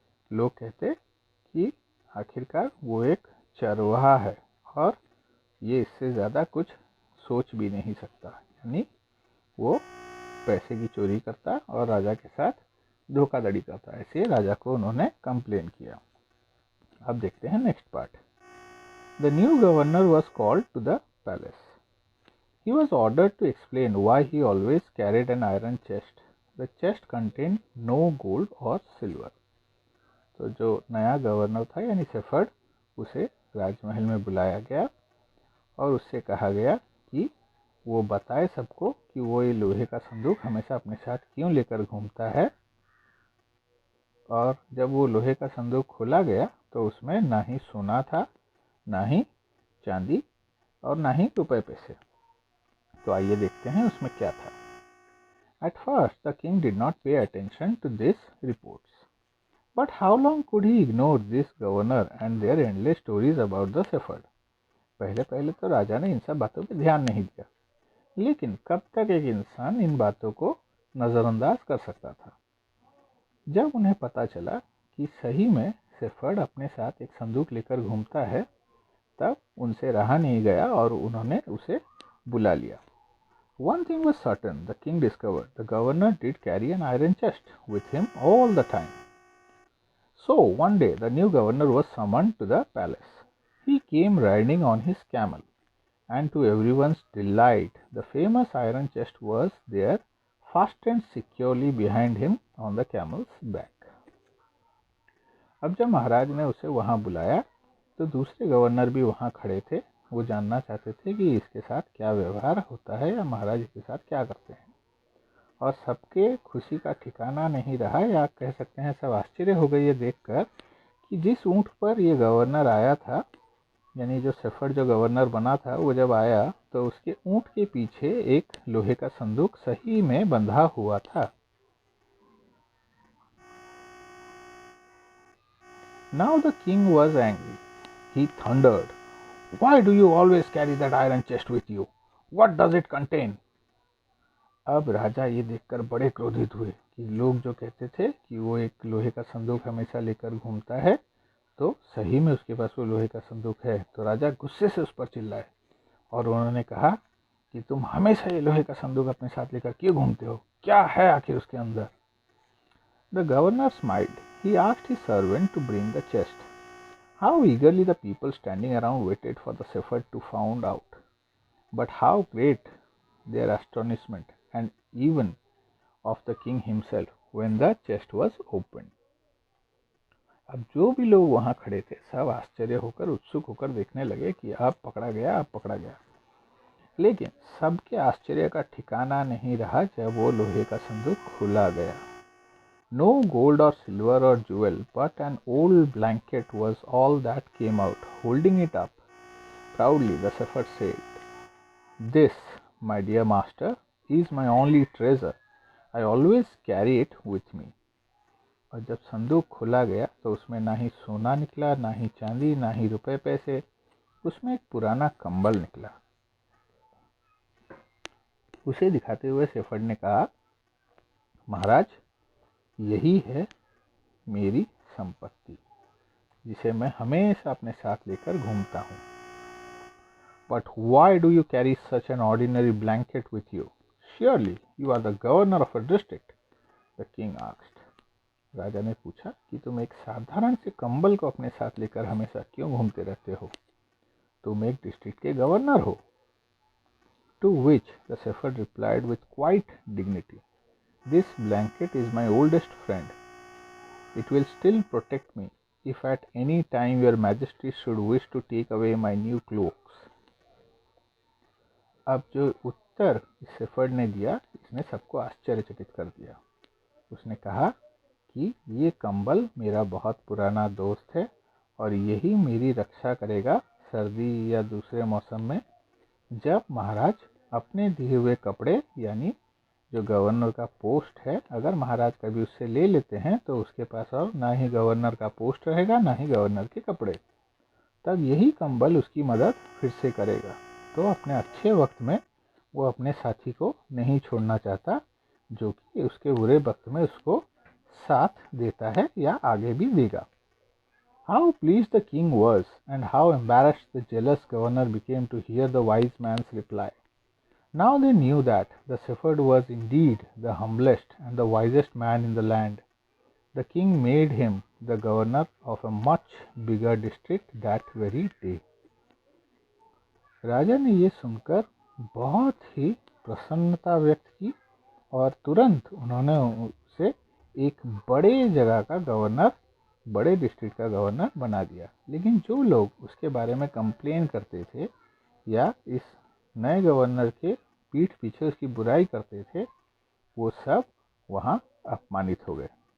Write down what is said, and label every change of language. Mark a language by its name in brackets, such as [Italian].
[Hindi] लोग कहते कि आखिरकार वो एक चरवाहा है और ये इससे ज़्यादा कुछ सोच भी नहीं सकता, यानी वो पैसे की चोरी करता और राजा के साथ धोखाधड़ी करता। ऐसे राजा को उन्होंने कंप्लेन किया। अब देखते हैं next part. [English] The new governor was called to the palace. He was ordered to explain why he always carried an iron chest. The chest contained no gold or silver. [Hindi] तो जो नया गवर्नर था यानी shepherd, उसे राजमहल में बुलाया गया और उससे कहा गया कि वो बताए सबको कि वो ये लोहे का संदूक हमेशा अपने साथ क्यों लेकर घूमता है। और जब वो लोहे का संदूक खोला गया तो उसमें ना ही सोना था, ना ही चांदी और ना ही रुपए पैसे। तो आइए देखते हैं उसमें क्या था। [English] At first, the king did not pay attention to these reports. But how long could he ignore this governor and their endless stories about the shepherd? [Hindi] पहले पहले तो राजा ने इन सब बातों पर ध्यान नहीं दिया, लेकिन कब तक एक इंसान इन बातों को नज़रअंदाज कर सकता था। जब उन्हें पता चला कि सही में शेफर्ड अपने साथ एक संदूक लेकर घूमता है, तब उनसे रहा नहीं गया और उन्होंने उसे बुला लिया। [English] One thing was certain, the king discovered the governor did carry an iron chest with him all the time. So one day the new governor was summoned to the palace. He came riding on his camel, and to everyone's delight, the famous iron chest was there, fastened securely behind him on the camel's back. [Hindi] अब जब महाराज ने उसे वहां बुलाया तो दूसरे governor भी वहां खड़े थे। वो जानना चाहते थे कि इसके साथ क्या व्यवहार होता है या महाराज इसके साथ क्या करते हैं, और सबके खुशी का ठिकाना नहीं रहा, या कह सकते हैं सब आश्चर्य हो गए ये देखकर कि जिस ऊंट पर ये गवर्नर आया था, यानी जो शेफर्ड जो गवर्नर बना था, वो जब आया तो उसके ऊंट के पीछे एक लोहे का संदूक सही में बंधा हुआ था। [English] Now the king was angry. He thundered, "Why do you always carry that iron chest with you? What does it contain?" [Hindi] अब राजा ये देखकर बड़े क्रोधित हुए कि लोग जो कहते थे कि वो एक लोहे का संदूक हमेशा लेकर घूमता है, तो सही में उसके पास वो लोहे का संदूक है। तो राजा गुस्से से उस पर चिल्लाए और उन्होंने कहा कि तुम हमेशा ये लोहे का संदूक अपने साथ लेकर क्यों घूमते हो, क्या है आखिर उसके अंदर। [English] The governor smiled. He asked his servant to bring the chest. How eagerly the people standing around waited for the shepherd to find out. But how great their astonishment and even of the king himself when the chest was opened. [Hindi] अब जो भी लोग वहां खड़े थे सब आश्चर्य होकर उत्सुक होकर देखने लगे कि अब पकड़ा गया, अब पकड़ा गया। लेकिन सबके आश्चर्य का ठिकाना नहीं रहा जब वो लोहे का संदूक खुला गया। [English] No gold or silver or jewel, but an old blanket was all that came out. Holding it up proudly, the shepherd said, "This, my dear master, is my only treasure. I always carry it with me." [Hindi] और जब संदूक खुला गया तो उसमें ना ही सोना निकला, ना ही चांदी, ना ही रुपए पैसे, उसमें एक पुराना कंबल निकला। उसे दिखाते हुए शेफर्ड ने कहा, महाराज, यही है मेरी संपत्ति जिसे मैं हमेशा अपने साथ लेकर घूमता हूँ। [English] But why do you carry such an ordinary blanket with you? Surely you are the governor of a district, the king asked. [Hindi] राजा ने पूछा कि तुम एक साधारण से कंबल को अपने साथ लेकर हमेशा क्यों घूमते रहते हो? तुम एक डिस्ट्रिक्ट के गवर्नर हो। [English] To which the shepherd replied with quite dignity, "This blanket is my oldest friend. It will still protect me if at any time your majesty should wish to take away my new cloaks." [Hindi] अब जो उत्तर shepherd ने दिया इसने सबको आश्चर्यचकित कर दिया। उसने कहा कि ये कंबल मेरा बहुत पुराना दोस्त है और यही मेरी रक्षा करेगा सर्दी या दूसरे मौसम में, जब महाराज अपने दिए हुए कपड़े यानी जो गवर्नर का पोस्ट है, अगर महाराज कभी उससे ले लेते हैं तो उसके पास और ना ही गवर्नर का पोस्ट रहेगा ना ही गवर्नर के कपड़े। तब यही कंबल उसकी मदद फिर से करेगा। तो अपने अच्छे वक्त में वो अपने साथी को नहीं छोड़ना चाहता, जो कि उसके बुरे वक्त में उसको साथ देता है या आगे भी देगा। [English] How pleased the king was, and how embarrassed the jealous governor became to hear the wise man's reply. Now they knew that the shepherd was indeed the humblest and the wisest man in the land. The king made him the governor of a much bigger district that very day. [Hindi] राजा ने ये सुनकर बहुत ही प्रसन्नता व्यक्त की और तुरंत उन्होंने उसे एक बड़े जगह का गवर्नर, बड़े डिस्ट्रिक्ट का गवर्नर बना दिया। लेकिन जो लोग उसके बारे में कंप्लेन करते थे या इस नए गवर्नर के पीठ पीछे उसकी बुराई करते थे, वो सब वहाँ अपमानित हो गए।